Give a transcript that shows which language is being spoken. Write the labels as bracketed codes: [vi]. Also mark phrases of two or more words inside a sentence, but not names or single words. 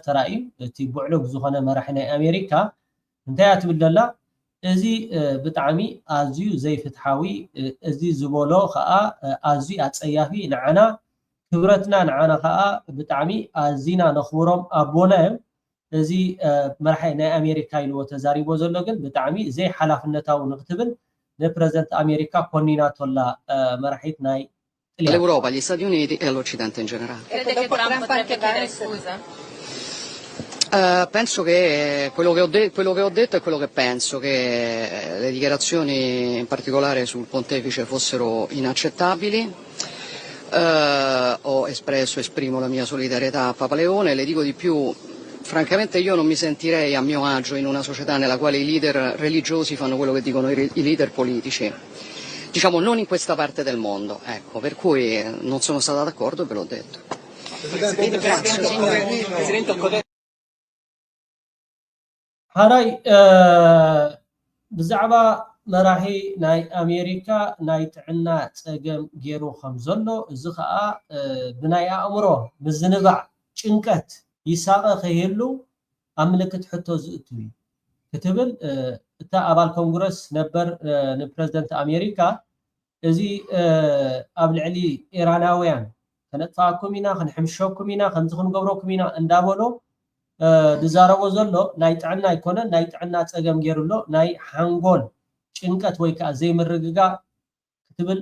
[ti] ተራእዩ እቲ ብዕሉግ ዝኾነ መራሒ ናይ ኣሜሪካ እንታይ እትብል ዘላ እዚ ብጣዕሚ ኣዝዩ ዘይፍትሓዊ እዚ ዝበሎ ከዓ ኣዝዩ ኣፀያፊ ንዓና ክብረትና ንዓና ከዓ ብጣዕሚ ኣዝና ነኽብሮም ኣቦና እዮም እዚ መራሒ ናይ ኣሜሪካ ኢልዎ ተዛሪቦ ዘሎ ግን ብጣዕሚ ዘይ ሓላፍነታዊ ንክትብል ለፕሬዝዳንት አሜሪካ ኮኒናቶላ መራሒት ናይ [it] l'Europa, gli Stati Uniti e all'Occidente in generale. Crede che Trump potrebbe chiedere scusa? Penso che quello che ho detto è quello che penso, che le dichiarazioni in particolare sul pontefice fossero inaccettabili. Esprimo la mia solidarietà a Papa Leone, le dico di più. Francamente io non mi sentirei a mio agio in una società nella quale i leader religiosi fanno quello che dicono i leader politici. Diciamo non in questa parte del mondo, ecco, per cui non sono stata d'accordo e ve l'ho detto. [ti] ሃራይ ብዛዕባ መራሒ ናይ ኣሜሪካ ናይ ጥዕና ፀገም ገይሩ ከም ዘሎ እዚ ከዓ ብናይ ኣእምሮ ምዝንባዕ ጭንቀት ይሳቀ ከይህሉ ኣብ ምልክት ሕቶ ዝእቱ እዩ ክትብል እታ ኣባል ኮንግረስ ነበር ንፕሬዝደንት ኣሜሪካ እዚ ኣብ ልዕሊ ኢራናውያን ከነጥፋኩም ኢና ክንሕምሾኩም ኢና ከምዚ ክንገብረኩም ኢና እንዳበሎ ዝዛረቦ ዘሎ ናይ ጥዕና ኣይኮነን ናይ ጥዕና ፀገም ገይሩሎ ናይ ሓንጎል ጭንቀት ወይ ከዓ ዘይምርግጋ ክትብል